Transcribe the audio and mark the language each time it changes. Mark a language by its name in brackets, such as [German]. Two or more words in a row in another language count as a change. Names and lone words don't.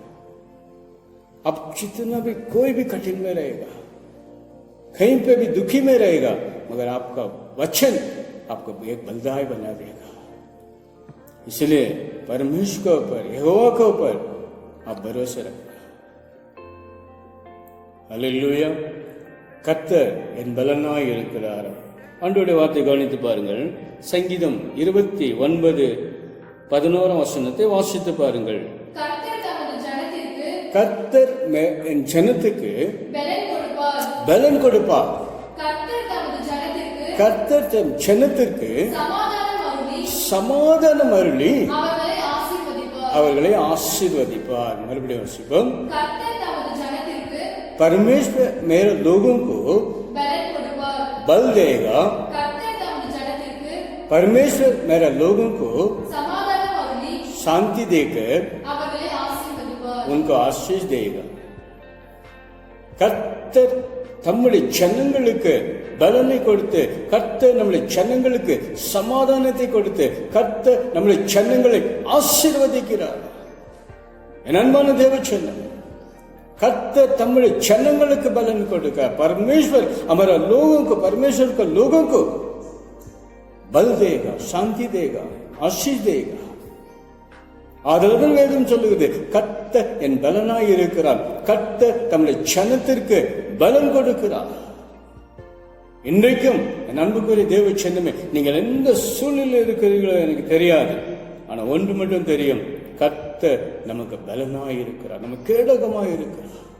[Hindi] अब जितना भी कोई भी कठिन में रहेगा, कहीं पे भी दुखी में रहेगा, मगर आपका वचन आपको एक बलदाय बना देगा। इसलिए परमेश्वर के ऊपर, यहोवा के ऊपर आप भरोसा रखना। [Tamil] ஹல்லேலூயா. கர்த்தர் என் பலனாய் இருக்கிறார். ஆண்டவருடைய வார்த்தை கவனித்து பாருங்கள். சங்கீதம் 29:11 வாசித்து பாருங்கள். கர்த்தர் என் ஜனத்துக்கு பலன் கொடுப்பார். கர்த்தர் தம் ஜனத்திற்கு சமாதானம் அருளி அவர்களை ஆசீர்வதிப்பார். மறுபடியும் வாசிப்போம். [Hindi] परमेश्वर मेरे लोगों को बल देगा. परमेश्वर मेरे लोगों को शांति देकर उनको आशीष देगा. [Tamil] கர்த்தர் தம்முடைய ஜனங்களுக்கு பலனை கொடுத்து, கர்த்தர் நம்முடைய ஜனங்களுக்கு சமாதானத்தை கொடுத்து, கர்த்தர் நம்முடைய ஜனங்களை ஆசீர்வதிக்கிறார். என் அன்பான தேவ ஜனமே, கர்த்தர் தம்முடைய ஜனங்களுக்கு பலன் கொடுக்க. [Hindi] परमेश्वर हमारा लोगों को, परमेश्वर को लोगों को बल देगा, शांति देगा, आशीष देगा. [Tamil] ஆதலால் வேதம் சொல்லுகிறது, கர்த்தர் என் பலனாய் இருக்கிறார். கர்த்தர் தம்முடைய ஜனத்திற்கு பலன் கொடுக்கிறார். இன்றைக்கும் என் அன்புக்குரிய தேவ ஜனமே, நீங்கள் எந்த சூழ்நிலையில் இருக்கிறீர்களோ எனக்கு தெரியாது. ஆனா ஒன்று மட்டும் தெரியும், கர்த்தர் நமக்கு பலனாய் இருக்கிறார், நமக்கு கேடகமாய் இருக்கிறார்.